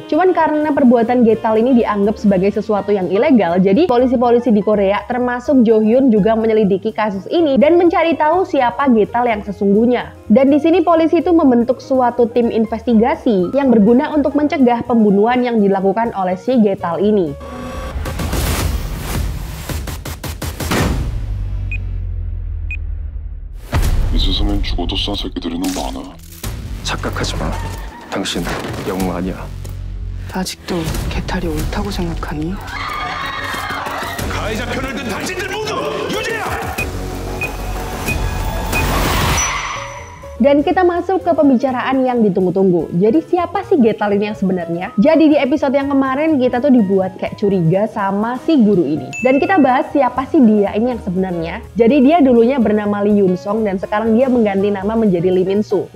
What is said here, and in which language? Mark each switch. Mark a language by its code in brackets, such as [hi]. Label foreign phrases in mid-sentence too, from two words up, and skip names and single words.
[id] Cuman karena perbuatan Getal ini dianggap sebagai sesuatu yang ilegal, jadi polisi-polisi di Korea termasuk Jo Hyun juga menyelidiki kasus ini dan mencari tahu siapa Getal yang sesungguhnya. Dan di sini polisi itu membentuk suatu tim investigasi yang berguna untuk mencegah pembunuhan yang dilakukan oleh si Getal ini. [ko] 이 세상엔 죽어도 싼 새끼들이 너무 많아. 착각하지 마. 당신 영웅 아니야. 아직도 개탈이 옳다고 생각하니? 가해자 편을 든 당신들 모두 유죄야! [id] Dan kita masuk ke pembicaraan yang ditunggu-tunggu. Jadi siapa sih Getal ini yang sebenarnya? Jadi di episode yang kemarin kita tuh dibuat kayak curiga sama si guru ini. Dan kita bahas siapa sih dia ini yang sebenarnya. Jadi dia dulunya bernama Lee Yoon Song dan sekarang dia mengganti nama menjadi Lee Min Soo.